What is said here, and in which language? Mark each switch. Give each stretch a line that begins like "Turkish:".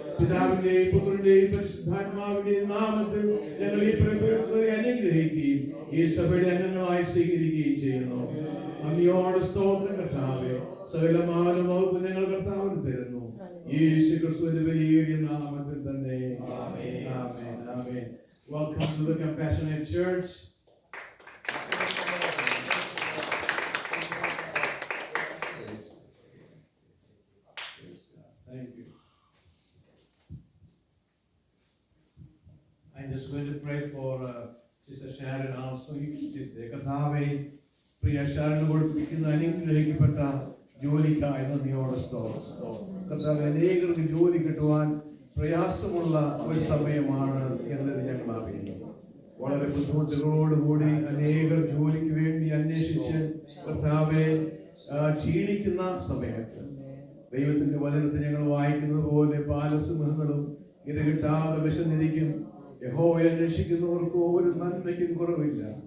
Malayalam: പിതാവിന്റെയും പുത്രന്റെയും പരിശുദ്ധാത്മാവിന്റെയും നാമത്തിൽ ഞങ്ങൾ ഈ പ്രിയപ്പെട്ടവരെ അനുഗ്രഹിക്കുകയും ഈ സഭയുടെ അംഗങ്ങളായി സ്വീകരിക്കുകയും ചെയ്യുന്നു. നന്ദിയോട് സ്തോത്രം കർത്താവേ. സകലമായ മഹത്വം ഞങ്ങൾ കർത്താവിന് തരുന്നു. യേശുക്രിസ്തുവിന്റെ വലിയ നാമത്തിൽ തന്നെ. ആമേൻ, ആമേൻ, ആമേൻ.
English: Welcome to the Compassionate Church. Thank you. I'm just going to pray for Sister Sharon also. You can sit there.
Malayalam: കർത്താവേ, പ്രിയ ഷാരന് കൊടുത്തിരിക്കുന്ന അനുഗ്രഹിക്കപ്പെട്ട ജോലിക്കായി നന്ദിയോടെ സ്തോത്രം. കർത്താവേ, അനേകർക്ക് ജോലി കിട്ടുവാൻ പ്രയാസമുള്ള ഒരു സമയമാണ് എന്നത് ഞങ്ങൾ അറിയുന്നു. വളരെ ബുദ്ധിമുട്ടുകളോടുകൂടി അനേകർ ജോലിക്ക് വേണ്ടി അന്വേഷിച്ച് കർത്താവെ ക്ഷീണിക്കുന്ന സമയത്ത് ദൈവത്തിന്റെ വചനത്തിൽ ഞങ്ങൾ വായിക്കുന്നത് പോലെ ബാലസിംഹങ്ങളും ഇരകിട്ടാതെ വിശന്നിരിക്കും. യഹോവയെ അന്വേഷിക്കുന്നവർക്ക് ഒരു നന്മയ്ക്കും കുറവില്ല.